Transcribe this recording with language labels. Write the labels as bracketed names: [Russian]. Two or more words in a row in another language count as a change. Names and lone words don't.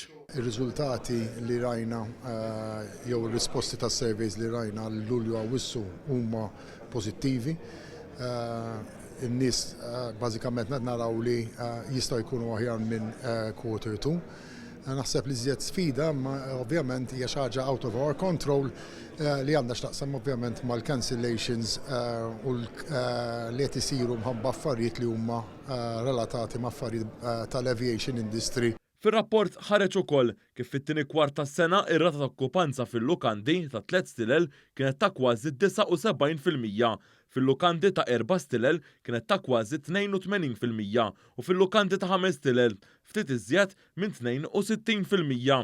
[Maltese] Ir-riżultati li rajna jew ir-risposti tas-surveys li rajna l-Lulju Awwissu huma pożittivi. In-nies bażikament qed naraw li jistgħu jkunu aħjar minn [English] quarter two. [Maltese] Naħseb li żjed sfida, ma ovvjament hija xi ħaġa [English] out of our control [Maltese] li għandha x'taqsam ovvjament mal-cancellations u li qed isiru mħabba affarijiet li huma relatati ma' affarijiet tal- [English] aviation industry. [Maltese] Fir-rapport ħareġ ukoll kif fit-tieni kwart tas-sena ir-rata ta' okkupanza fil-lukandi ta' 3 stilel kienet ta' kważi 79%, fil-lukandi ta' 4 stilel kienet ta' kważi 82% u fil-lukandi ta' 5 stilel ftit iżjed minn 62%.